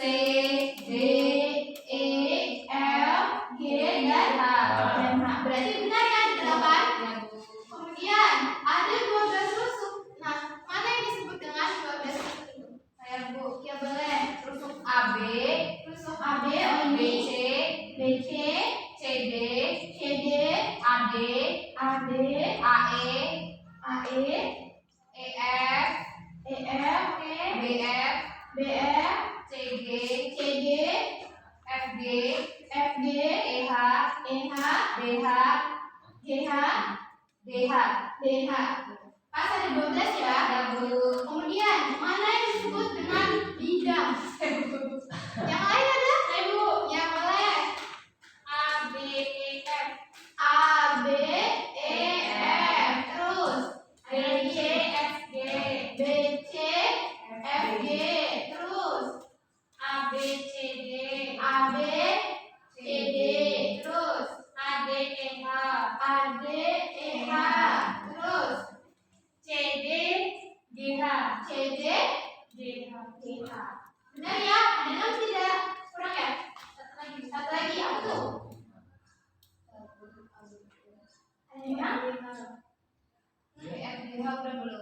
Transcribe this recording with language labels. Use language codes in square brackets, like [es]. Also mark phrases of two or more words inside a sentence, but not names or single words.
[id] D, E, F, G, dan H. Berarti benar ya ada 8? Ya, Bu. Kemudian ada 12 rusuk. Nah, mana yang disebut dengan 12 rusuk itu? Saya, Bu. Ya boleh. Rusuk AB, Rusuk AB, oh ini BC, BC, CD, CD, AD, AD, AE, AE, EF, EF, BF, BF, CG, CD, FG, FG, EH, EH, DH, GH, DH. DH. Pas ada 12 ya. Ya, Bu. Kemudian mana yang disebut dengan bidang? Yang lain ada? Ibu, ya boleh. A, B, E, F, A, B, E, F. Terus B, C, F, G, B, C, F, G. Terus A, B, C, D, A, B, C, D. Terus A, D, E, H, A, D, E, H. Terus C, D, G, H, C, D, G, H. G, H. Benar ya? Ada 6 tidak? Kurang ya? Satu lagi apa tuh? Ada yang? E, F, G, H udah belum?